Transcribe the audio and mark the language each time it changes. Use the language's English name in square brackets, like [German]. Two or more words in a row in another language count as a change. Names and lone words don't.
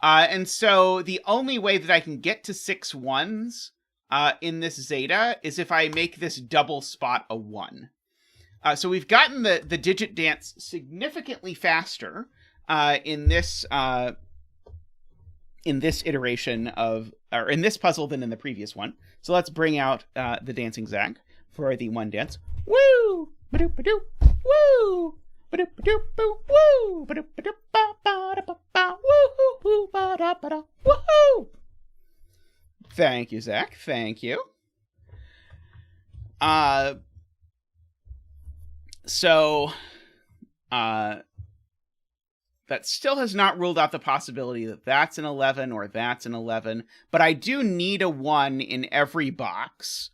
[English] And so the only way that I can get to 6 ones in this zeta is if I make this double spot a 1. So we've gotten the digit dance significantly faster in this iteration of, or in this puzzle than in the previous one. So let's bring out the dancing zag for the one dance. Woo! Ba-doop-ba-doop! Woo! Ba-doop-ba-doop! Woo! Ba-doop-ba-doop! Ba-da-ba-ba! Woo-hoo-hoo! Ba-da-ba-da! Woohoo! Thank you, Zach. Thank you. So, that still has not ruled out the possibility that that's an 11 or that's an 11, but I do need a 1 in every box.